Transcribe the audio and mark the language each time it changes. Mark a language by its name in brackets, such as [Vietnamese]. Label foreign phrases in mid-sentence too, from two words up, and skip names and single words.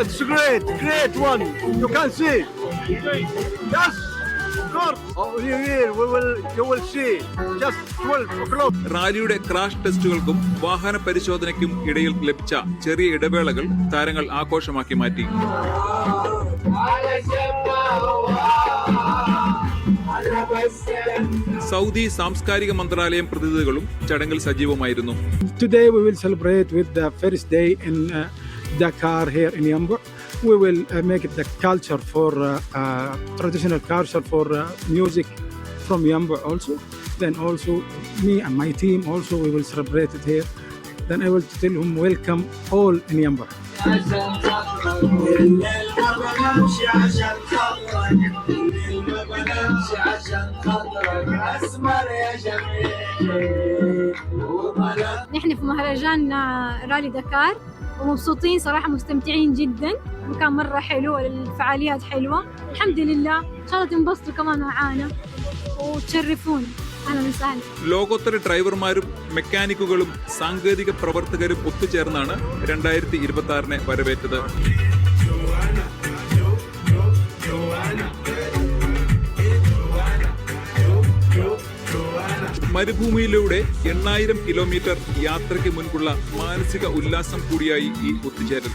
[Malayalam] റാലിയുടെ ക്രാഷ് ടെസ്റ്റുകൾക്കും വാഹന പരിശോധനയ്ക്കും ഇടയിൽ ലഭിച്ച ചെറിയ ഇടവേളകൾ താരങ്ങൾ ആഘോഷമാക്കി മാറ്റി. സൗദി സാംസ്കാരിക മന്ത്രാലയം പ്രതിനിധികളും ചടങ്ങിൽ സജീവമായിരുന്നു. [English] Today we will celebrate with the first day in Dakar here in Yanbu. We will make it the culture for traditional culture for music from Yanbu also. Then also me and my team also we will celebrate it here. Then I will tell them welcome all in Yanbu. [Arabic] نحن في مهرجان رالي دكار ومبسوطين صراحة، مستمتعين جدا. مكان مرة حلو، الفعاليات حلوة الحمد لله. إن شاء الله تنبسطوا كمان معانا وتشرفونا. [Malayalam] ലോകോത്തര ഡ്രൈവർമാരും മെക്കാനിക്കുകളും സാങ്കേതിക പ്രവർത്തകരും ഒത്തുചേർന്നാണ് 2026 വരവേറ്റത്. മരുഭൂമിയിലൂടെ 8000 കിലോമീറ്റർ യാത്രയ്ക്ക് മുൻപുള്ള മാനസിക ഉല്ലാസം കൂടിയായി ഈ ഒത്തുചേരൽ.